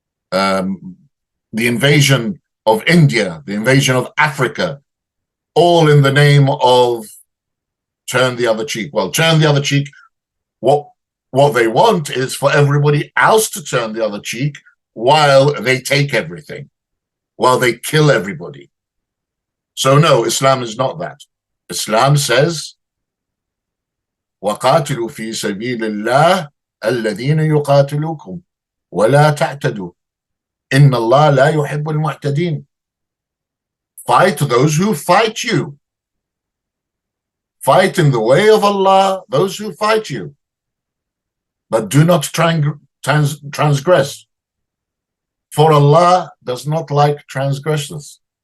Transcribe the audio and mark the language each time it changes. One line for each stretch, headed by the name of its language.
English: the invasion of India, the invasion of Africa, all in the name of turn the other cheek. Well, turn the other cheek. What What they want is for everybody else to turn the other cheek while they take everything, while they kill everybody. So no, Islam is not that. Islam says,
Arabic: وَقَاتِلُوا فِي سَبِيلِ اللَّهِ الَّذِينَ يُقَاتِلُوكُمْ وَلَا تَعْتَدُوا إِنَّ اللَّهَ لَا يُحِبُّ الْمُعْتَدِينَ.
English: Fight those who fight you. Fight in the way of Allah those who fight you. But do not transgress. For Allah does not like transgressors.